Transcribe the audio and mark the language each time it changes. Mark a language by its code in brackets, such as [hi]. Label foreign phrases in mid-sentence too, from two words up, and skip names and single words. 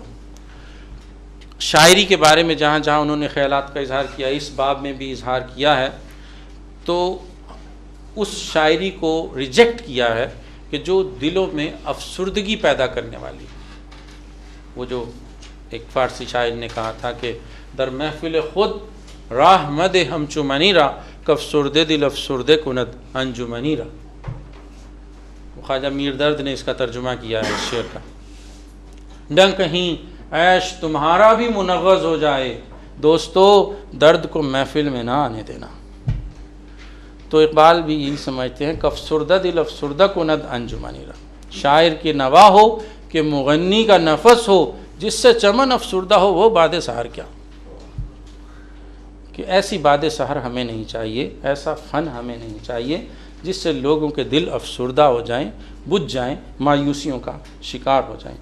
[ur] شاعری کے بارے میں جہاں جہاں انہوں نے خیالات کا اظہار کیا، اس باب میں بھی اظہار کیا ہے، تو اس شاعری کو ریجیکٹ کیا ہے کہ جو دلوں میں افسردگی پیدا کرنے والی۔ وہ جو ایک فارسی شاعر نے کہا تھا کہ [fa] در محفل خود راہ مدے ہم چمنی را کفسردے دل افسردے کند انجمنی را۔ [ur] خواجہ میر درد نے اس کا ترجمہ کیا ہے اس شعر کا۔ نہ کہیں عیش تمہارا بھی منغص ہو جائے، دوستو درد کو محفل میں نہ آنے دینا۔ تو اقبال بھی یہی سمجھتے ہیں کہ [fa] افسردہ دل افسردہ کند انجمنی را، [ur] شاعر کی نوا ہو کہ مغنی کا نفس ہو، جس سے چمن افسردہ ہو وہ باد سحر کیا. کہ ایسی باد سحر ہمیں نہیں چاہیے، ایسا فن ہمیں نہیں چاہیے جس سے لوگوں کے دل افسردہ ہو جائیں، بجھ جائیں، مایوسیوں کا شکار ہو جائیں.